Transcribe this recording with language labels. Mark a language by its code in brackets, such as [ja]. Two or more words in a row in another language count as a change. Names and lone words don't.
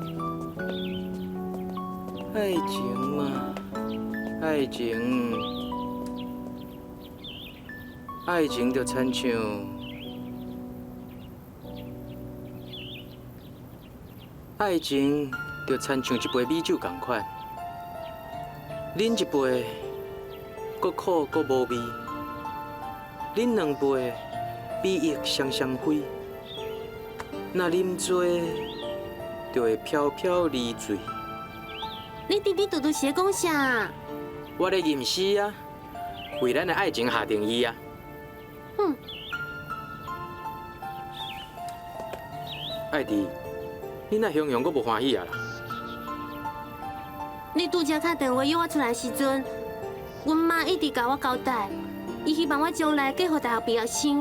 [nan] 爱情嘛，爱情，爱情就亲像，爱情就亲像一杯米酒同款，啉一杯，搁苦搁无味；啉两杯，比翼双双飞。若啉多，就会飘飘离醉。你弟弟拄拄是咧讲啥？我咧吟诗啊，为咱的爱情下定义啊。爱弟，你那形容阁无欢喜啊啦？你拄则打电话约我出来时阵，阮妈一直甲我交代，伊希望我将来嫁予大学毕业生。